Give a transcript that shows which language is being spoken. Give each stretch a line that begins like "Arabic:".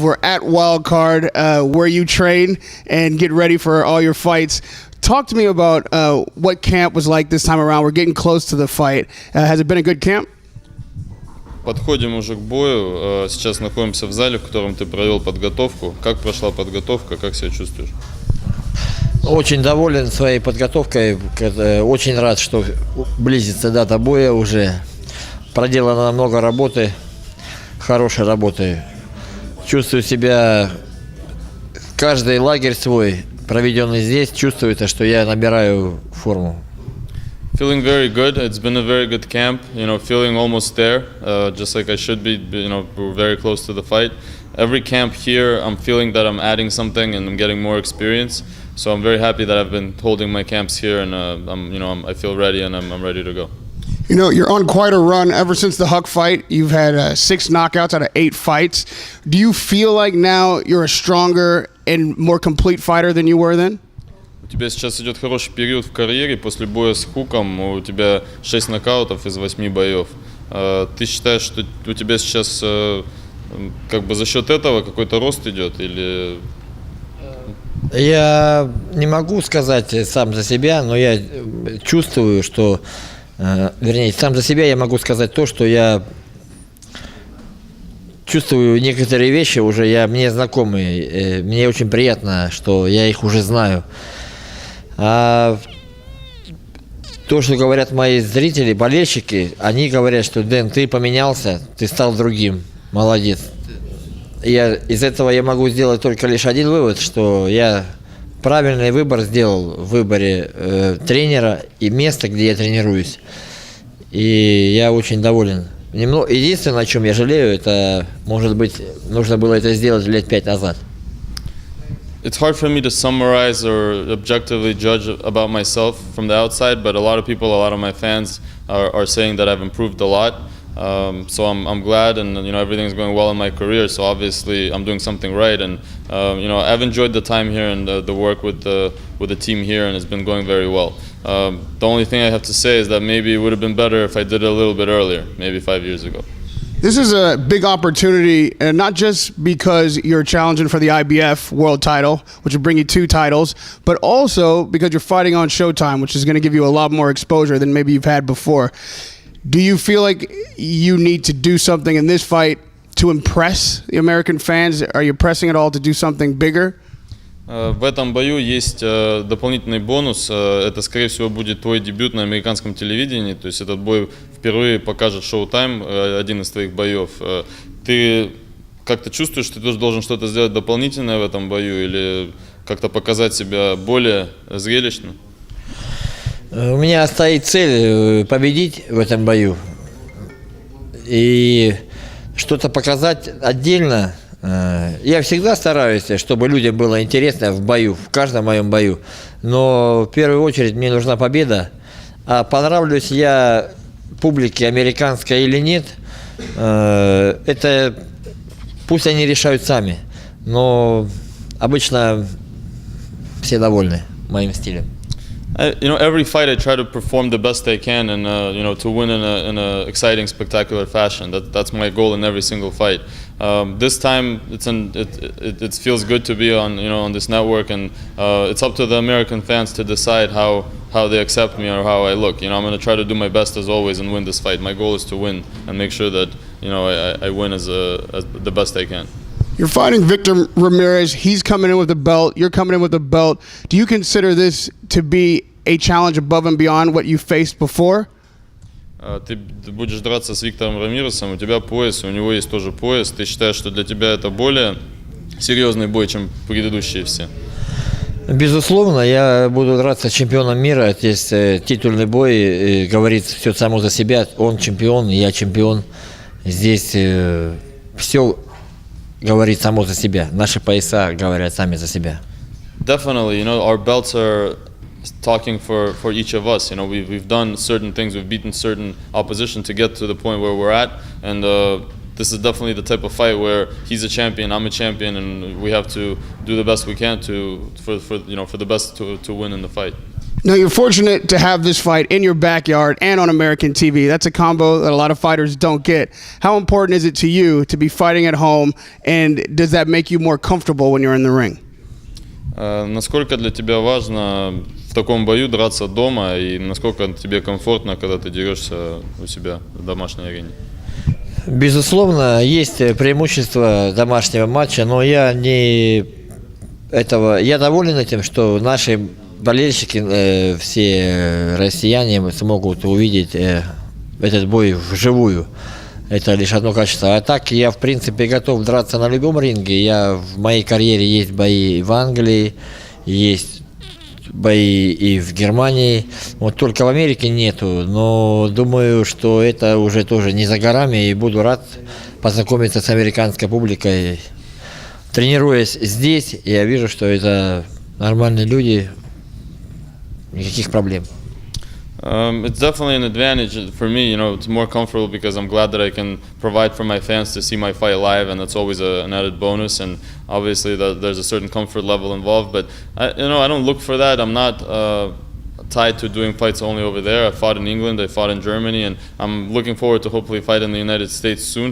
English: We're at Wildcard, where you train and get ready for all your fights. Talk to me about what camp was like this time around. We're getting close to the fight. Has it been a good camp?
Russian: Подходим уже к бою. Сейчас находимся в зале, в котором ты провел подготовку. Как прошла подготовка, как себя чувствуешь? Очень доволен своей подготовкой. Очень рад, что близится дата боя уже. Проделано много работы, хорошей работы. Чувствую себя, каждый лагерь свой, проведенный здесь, чувствуется, что я набираю форму.
English: Feeling very good. It's been a very good camp. Feeling almost there, just like I should be. We're very close to the fight. Every camp here, I'm feeling that I'm adding something and I'm getting more experience. So I'm very happy that I've been holding my camps here, and I feel ready and I'm ready to go. You're on quite a run ever since the Huck fight. You've had 6 knockouts out of 8 fights. Do you feel like now you're a stronger and more complete fighter than you were then?
Russian: У тебя сейчас идет хороший период в карьере. После боя с Хуком у тебя 6 нокаутов из 8 боев. Ты считаешь, что у тебя сейчас как бы за счет этого какой-то рост идет? Или... Я не могу сказать сам за себя, но я чувствую, что... Вернее, сам за себя я могу сказать то, что я чувствую некоторые вещи уже, мне знакомые. Мне очень приятно, что я их уже знаю. А то, что говорят мои зрители, болельщики, они говорят, что Дэн, ты поменялся, ты стал другим, молодец. Из этого я могу сделать только лишь один вывод, что я правильный выбор сделал в выборе тренера и места, где я тренируюсь. И я очень доволен. Единственное, о чем я жалею, это, может быть, нужно было это сделать лет 5 назад.
English: It's hard for me to summarize or objectively judge about myself from the outside, but a lot of people, a lot of my fans are saying that I've improved a lot. So I'm glad, and everything's going well in my career. So obviously I'm doing something right, and I've enjoyed the time here and the work with the team here, and it's been going very well. The only thing I have to say is that maybe it would have been better if I did it a little bit earlier, maybe 5 years ago. This is a big opportunity, and not just because you're challenging for the IBF world title, which will bring you 2 titles, but also because you're fighting on Showtime, which is going to give you a lot more exposure than maybe you've had before. Do you feel like you need to do something in this fight to impress the American fans? Are you pressing at all to do something bigger?
Russian: В этом бою есть дополнительный бонус. Это, скорее всего, будет твой дебют на американском телевидении. То есть этот бой впервые покажет Showtime, один из твоих боев. Ты как-то чувствуешь, что ты должен что-то сделать дополнительное в этом бою или как-то показать себя более зрелищно? У меня стоит цель победить в этом бою и что-то показать отдельно. Я всегда стараюсь, чтобы людям было интересно в бою, в каждом моем бою. Но в первую очередь мне нужна победа. А понравлюсь я публике американской или нет, это пусть они решают сами. Но обычно все довольны моим стилем.
English: Every fight I try to perform the best I can, and to win in a exciting, spectacular fashion. That's my goal in every single fight. This time, it feels good to be on this network, and it's up to the American fans to decide how they accept me or how I look. I'm going to try to do my best as always and win this fight. My goal is to win and make sure that I win as the best I can. You're fighting Victor Ramirez. He's coming in with a belt. You're coming in with a belt. Do you consider this to be a challenge above and beyond what you faced before?
Russian: Ты будешь драться с Виктором Рамиресом, у тебя пояс, у него есть тоже пояс. Ты считаешь, что для тебя это более серьезный бой, чем предыдущие все? Безусловно, я буду драться с чемпионом мира. Здесь титульный бой, говорит все само за себя. Он чемпион, я чемпион. Здесь все говорит само за себя. Наши пояса говорят сами за себя.
English: Definitely, our belts are talking for each of us. We've done certain things, we've beaten certain opposition to get to the point where we're at, and this is definitely the type of fight where he's a champion, I'm a champion, and we have to do the best we can for the best to win in the fight. Now, you're fortunate to have this fight in your backyard and on American TV. That's a combo that a lot of fighters don't get. How important is it to you to be fighting at home, and does that make you more comfortable when you're in the ring?
Russian: Насколько для тебя важно в таком бою драться дома, и насколько тебе комфортно, когда ты дерешься у себя в домашней арене? Безусловно, есть преимущество домашнего матча, но я доволен этим, что наши болельщики, все россияне смогут увидеть этот бой вживую. Это лишь одно качество. А так я, в принципе, готов драться на любом ринге. В моей карьере есть бои в Англии, есть бои и в Германии. Вот только в Америке нету. Но думаю, что это уже тоже не за горами. И буду рад познакомиться с американской публикой. Тренируясь здесь, я вижу, что это нормальные люди. Никаких проблем.
English: It's definitely an advantage for me. It's more comfortable because I'm glad that I can provide for my fans to see my fight live, and that's always an added bonus. And obviously, there's a certain comfort level involved. But I don't look for that. I'm not tied to doing fights only over there. I fought in England, I fought in Germany, and I'm looking forward to hopefully fight in the United States soon.